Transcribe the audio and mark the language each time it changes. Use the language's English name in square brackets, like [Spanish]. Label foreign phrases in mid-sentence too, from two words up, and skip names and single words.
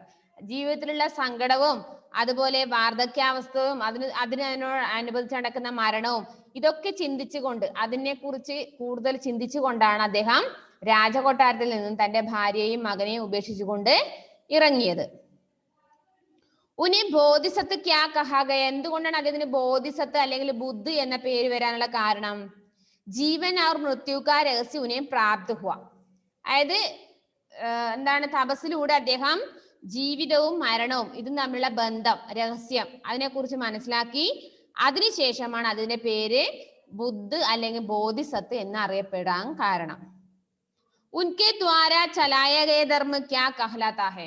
[Malayalam] ജീവിതത്തിലുള്ള സങ്കടവും അതുപോലെ വാർദ്ധക്യാവസ്ഥയും അതിനോട് അനുബന്ധിച്ച് നടക്കുന്ന മരണവും ഇതൊക്കെ ചിന്തിച്ചുകൊണ്ട്, അതിനെ കുറിച്ച് കൂടുതൽ ചിന്തിച്ചുകൊണ്ടാണ് അദ്ദേഹം രാജകൊട്ടാരത്തിൽ നിന്നും തന്റെ ഭാര്യയെയും മകനെയും ഉപേക്ഷിച്ചുകൊണ്ട് ഇറങ്ങിയത്. [Hindi] उन्हें बोधिसत्व क्या कहा गया? [Malayalam] എന്തുകൊണ്ടാണ് അദ്ദേഹത്തിന് ബോധിസത്ത് അല്ലെങ്കിൽ ബുദ്ധ് എന്ന പേര് വരാനുള്ള കാരണം? [Hindi] ജീവൻ और मृत्यु का रहस्य उन्हें प्राप्त हुआ. [Malayalam] അതായത് എന്താണ്, തപസ്സിലൂടെ അദ്ദേഹം ജീവിതവും മരണവും ഇതും തമ്മിലുള്ള ബന്ധം, രഹസ്യം അതിനെക്കുറിച്ച് മനസ്സിലാക്കി. അതിനുശേഷമാണ് അതിന്റെ പേര് ബുദ്ധ് അല്ലെങ്കിൽ ബോധിസത്ത് എന്നറിയപ്പെടാൻ കാരണം. [Hindi] उनके द्वारा चलाया गया धर्म क्या कहलाता है?